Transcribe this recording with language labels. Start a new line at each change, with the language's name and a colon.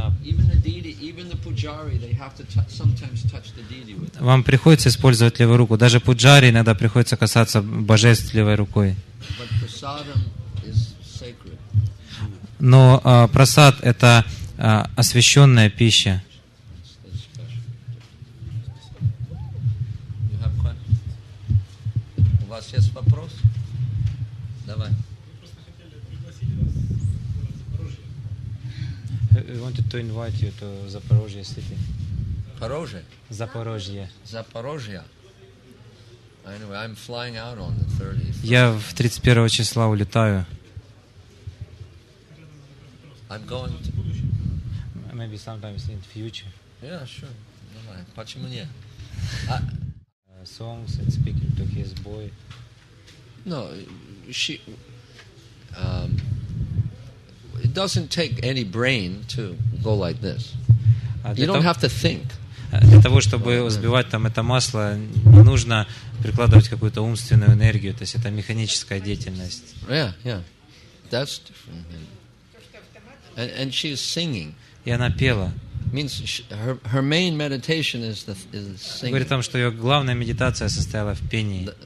English: Even the deity, even the pujari, they have to sometimes touch the deity with it.
Russian: вам приходится использовать левую руку. Даже пуджари иногда приходится касаться божеств левой рукой.
English: But prasadam is sacred.
Russian: Но прасад — это освященная пища.
English: It's special. You have questions?
Russian: У вас есть вопрос? Давай.
English: We wanted to invite you to Zaporozhye city.
Russian: Порожье?
English: Zaporozhye. Zaporozhye. Anyway, I'm flying out on the 30th.
Russian: Я в 31 числа улетаю.
English: I'm going to... Maybe sometimes in future. Yeah, sure.
Russian: Давай. Почему нет?
English: Songs and speaking to his boy. No, she... it doesn't take any brain to go like this. You don't have to think.
Russian: Для того, чтобы взбивать там это масло, не нужно прикладывать какую-то умственную энергию, то есть это механическая деятельность.
English: Yeah. That's different. And she's singing.
Russian: И она пела.
English: Means her main meditation is singing.
Russian: Говорит о том, что ее главная медитация состояла в пении.